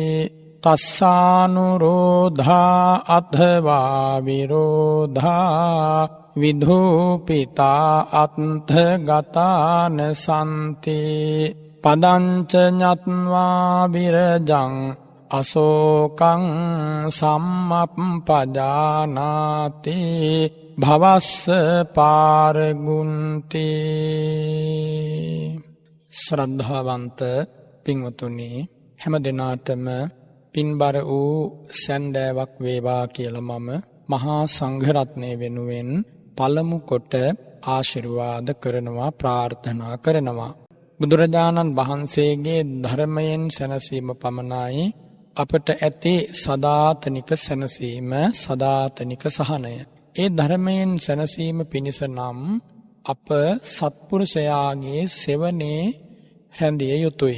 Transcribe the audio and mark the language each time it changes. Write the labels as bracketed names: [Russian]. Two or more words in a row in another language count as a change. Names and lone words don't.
[Pali] තස්සානුරෝධා අත්ථවා විරෝධා විධූපිතා අත්ථගතාන සම්ති පදංච ඤත්වා විරජං අසෝකං සම්මප්පජානාති භවස්ස පාරගුන්ති [Sinhala] ශ්‍රද්ධාවන්ත පින්වතුනි හැම දිනාටම පින්බර වූ සැන්දෑවක් වේවා කියලා මම මහා සංඝරත්නය වෙනුවෙන් පළමු කොට ආශිර්වාද කරනවා ප්‍රාර්ථනා කරනවා බුදුරජාණන් වහන්සේගේ ධර්මයෙන් සැනසීම පමණයි අපට ඇති සදාතනික සැනසීම සදාතනික සහනය ඒ ධර්මයෙන් සැනසීම පිණිස නම් අප සත්පුරුෂයාගේ සෙවණේ රැඳිය යුතුය.